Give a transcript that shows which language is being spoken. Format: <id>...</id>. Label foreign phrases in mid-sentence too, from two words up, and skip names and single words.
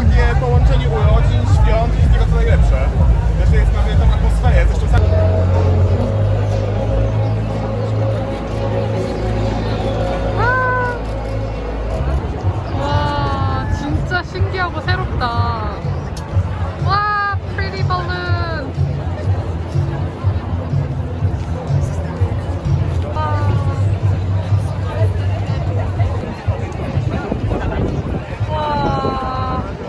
<pl>Takie połączenie urodzin, świąt, wszystkiego co najlepsze. Jeszcze jest na tą atmosferę, zresztą sam...</pl> <ko>와 진짜 신기하고 새롭다.</ko> <en>와 pretty balloon.</en> <ko>와.</ko>